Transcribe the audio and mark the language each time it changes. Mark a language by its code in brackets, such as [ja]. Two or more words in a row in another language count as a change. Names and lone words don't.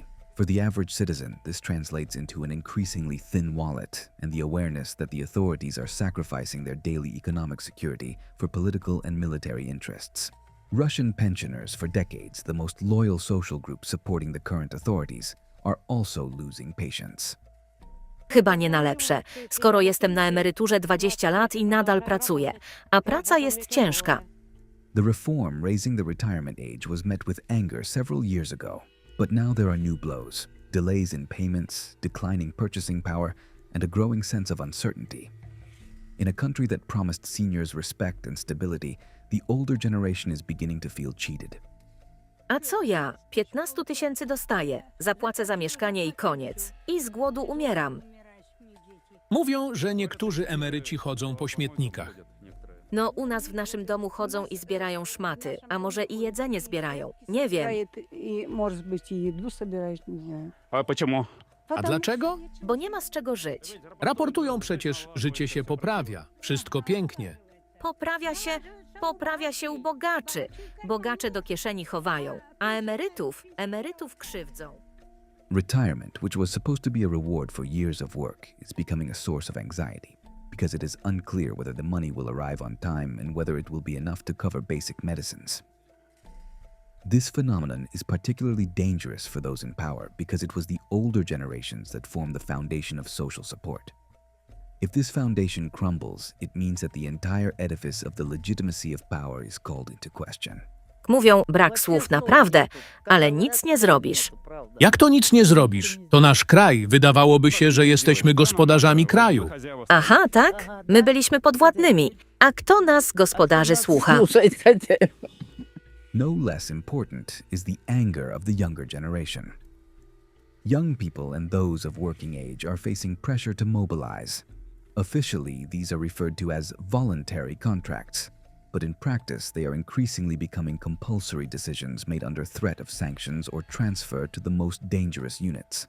[en] For the average citizen, this translates into an increasingly thin wallet and the awareness that the authorities are sacrificing their daily economic security for political and military interests. Russian pensioners, for decades the most loyal social group supporting the current authorities, are also losing patience. [pl] Chyba nie na lepsze, skoro jestem na emeryturze 20 lat i nadal pracuję, a praca jest ciężka. [en] The reform raising the retirement age was met with anger several years ago, but now there are new blows: delays in payments, declining purchasing power, and a growing sense of uncertainty. In a country that promised seniors respect and stability, the older generation is beginning to feel cheated. [pl] A co ja? 15 000 dostaję, zapłacę za mieszkanie i koniec. I z głodu umieram. Mówią, że niektórzy emeryci chodzą po śmietnikach. No, u nas w naszym domu chodzą i zbierają szmaty, a może i jedzenie zbierają. Nie wiem. [ru] Может быть, и еду собирают, не знаю. А почему? [pl] A dlaczego? Bo nie ma z czego żyć. Raportują przecież, życie się poprawia. Wszystko pięknie. Poprawia się u bogaczy. Bogacze do kieszeni chowają, a emerytów krzywdzą. [en] Retirement, which was supposed to be a reward for years of work, is becoming a source of anxiety because it is unclear whether the money will arrive on time and whether it will be enough to cover basic medicines. This phenomenon is particularly dangerous for those in power because it was the older generations that formed the foundation of social support. If this foundation crumbles, it means that the entire edifice of the legitimacy of power is called into question. [pl] Mówią, brak słów naprawdę, ale nic nie zrobisz. Jak to nic nie zrobisz? To nasz kraj. Wydawałoby się, że jesteśmy gospodarzami kraju. Aha, tak? My byliśmy podwładnymi. A kto nas, gospodarzy, słucha? [ru] Слушать хотя. [en] No less important is the anger of the younger generation. Young people and those of working age are facing pressure to mobilize. Officially, these are referred to as voluntary contracts, but in practice they are increasingly becoming compulsory decisions made under threat of sanctions or transfer to the most dangerous units.